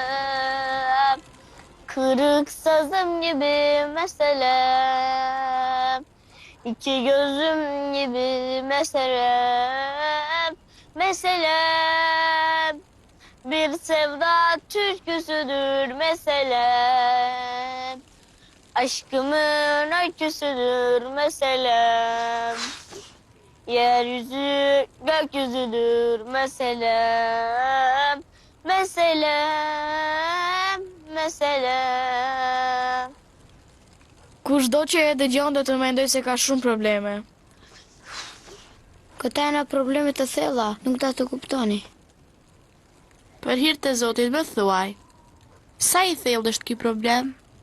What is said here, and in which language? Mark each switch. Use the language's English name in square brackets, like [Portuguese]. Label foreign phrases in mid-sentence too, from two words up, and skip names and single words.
[Turkish] kırık sazım gibi mesela iki gözüm gibi mesela bir sevda türküsüdür mesela aşkımın öyküsüdür mesela yeryüzü gökyüzüdür mesela [Albanian] Kushdo që e dëgjon do të mendoj se ka shumë probleme. Këta janë probleme të thella, nuk ta të kuptoni. Për hir të Zotit më thuaj, sa i thellë është ky problem?